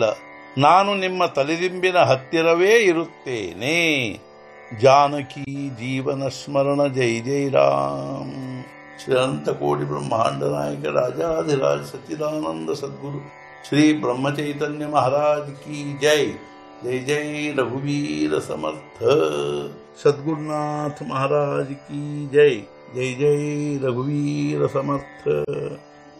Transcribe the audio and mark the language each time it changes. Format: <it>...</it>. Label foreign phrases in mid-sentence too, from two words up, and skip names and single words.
<kn>ನಾನು ನಿಮ್ಮ ತಲೆದಿಂಬಿನ ಹತ್ತಿರವೇ ಇರುತ್ತೇನೆ.</kn> <hi>जानकी जीवन स्मरण जय जय राम. श्री अनंत कोटि ब्रह्मांड नायक राजाधिराज सच्चिदानंद सद्गुरु श्री ब्रह्मचैतन्य महाराज की जय.</hi> <mr>जय जय रघुवीर समर्थ.</mr> <hi>सद्गुरुनाथ महाराज की जय.</hi> <mr>जय जय रघुवीर समर्थ.</mr>